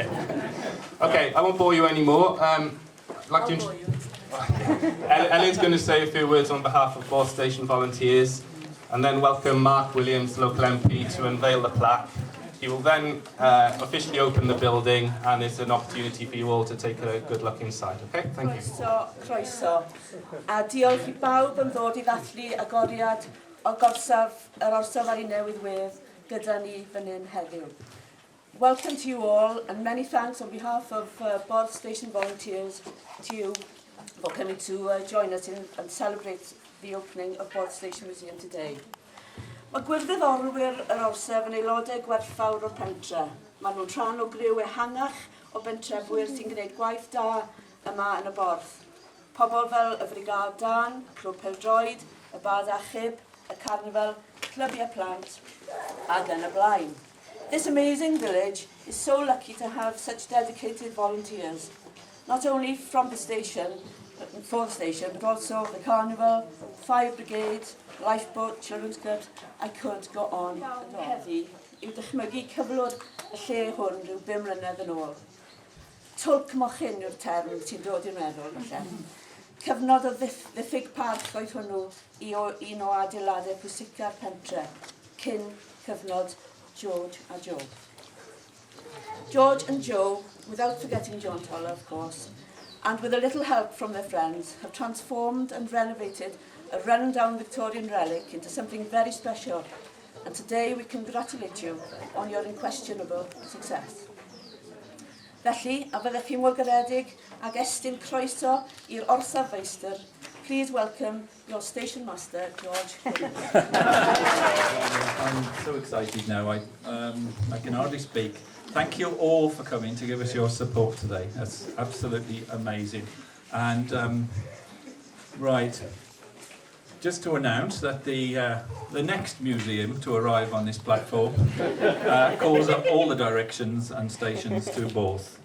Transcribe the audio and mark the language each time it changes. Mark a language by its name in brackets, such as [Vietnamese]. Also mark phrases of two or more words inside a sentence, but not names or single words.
[English] Okay, I won't bore you anymore. Ellen's going to say a few words on behalf of Borth Station Volunteers, and then welcome Mark Williams, local MP, to unveil the plaque. He will then officially open the building, and it's an opportunity for you all to take a good look inside. Okay, thank you. [Welsh] Croeso. A diolch I bawb yn ddod I ddathlu agoriad o gorsaf yr orsaf ar ei newydd wedd gyda ni fan hyn heddiw. [English] Welcome to you all, and many thanks on behalf of Borth Station Volunteers to you for coming to join us and celebrate the opening of Borth Station Museum today. [Welsh] Mae gwirfoddolwyr yr orsaf yn aelodau gwerthfawr o'r pentre. Maen nhw'n rhan o griw ehangach o bentrefwyr sy'n gwneud gwaith da yma yn y Borth. Pobl fel y Frigad Dan, Clwb Pêl-droed, y Bad Achub, y Carnifal, clybiau plant, ac yn y blaen. [English] This amazing village is so lucky to have such dedicated volunteers, not only from the station, for the station, but also the Carnival, Fire Brigade, Lifeboat, Children's Club. I could go on and on. [Welsh] Heddi yw dychmygu cyflwr y lle hwn rhyw 5 mlynedd yn ôl. Twlc mochyn yw'r term sy'n dod i'r meddwl, falle. Cyfnod o ddiffyg parch oedd hwnnw i un o adeiladau pwysica'r pentre, cyn cyfnod George a Joe. [English] George and Joe, without forgetting John Toller, of course, and with a little help from their friends, have transformed and renovated a run-down Victorian relic into something very special, and today we congratulate you on your unquestionable success. [Welsh] Felly, a fyddech chi mor garedig ag estyn croeso i'r orsaf feistr. [English] Please welcome your station master, George. I'm so excited now. I can hardly speak. Thank you all for coming to give us your support today. That's absolutely amazing. And right, just to announce that the next museum to arrive on this platform calls up all the directions and stations to Borth.